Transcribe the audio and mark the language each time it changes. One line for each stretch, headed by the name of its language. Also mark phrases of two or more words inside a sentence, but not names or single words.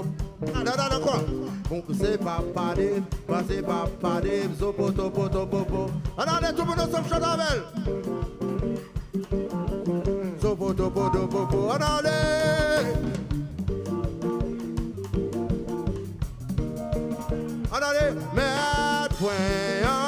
French: Non, quoi? Bon, c'est papa de, c'est papa de, zo bo to bo to bo bo. Allez, tout le monde ensemble chante avec. Zo bo to bo to bo bo. Allez. Allez, mettre point.